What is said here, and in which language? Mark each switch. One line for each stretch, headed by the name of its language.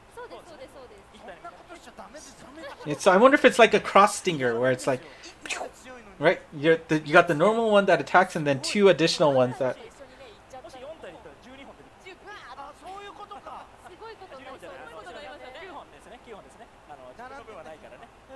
Japanese: そうですそうですそうです。そんなことしちゃダメですダメです。
English: Yeah, so I wonder if it's like a cross stinger where it's like, right? You got the normal one that attacks and then 2 additional ones that.
Japanese: もし4体いったら12本出てくる。あ、そういうことか。すごいことになりますよね。 9本ですね。9本ですね。自分の分はないからね。